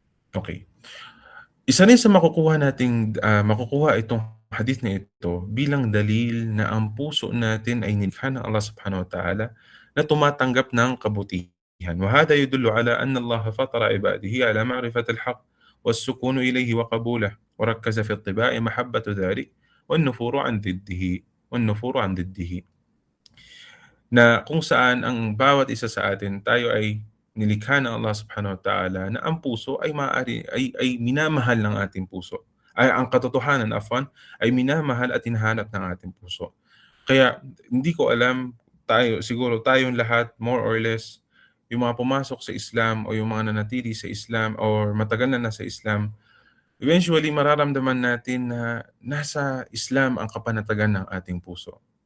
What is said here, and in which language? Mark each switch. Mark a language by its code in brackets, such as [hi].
[tl] Okay. Isa rin sa makukuha itong hadith na ito bilang dalil na ang puso natin ay nilikha ng Allah Subhanahu wa Ta'ala na tumatanggap ng kabutihan. [ar] وهذا يدل على أن الله فطر عباده على معرفة الحق والسكون إليه وقبوله وركز في الطباع محبة ذلك والنفور عن ضده والنفور عن ضده. [tl] Na kung saan ang bawat isa sa atin, tayo ay nilikha ng Allah Subhanahu wa Ta'ala na ang puso ay maaari ay minamahal ng ating puso. Ay ang katotohanan, afwan, ay minamahal at hinahanap ng ating puso. Kaya hindi ko alam, siguro tayong lahat [en] more or less, [tl] yung mga pumasok sa Islam o yung mga nanatili sa Islam or matagal na nasa Islam, eventually mararamdaman natin na nasa Islam ang kapanatagan ng ating puso.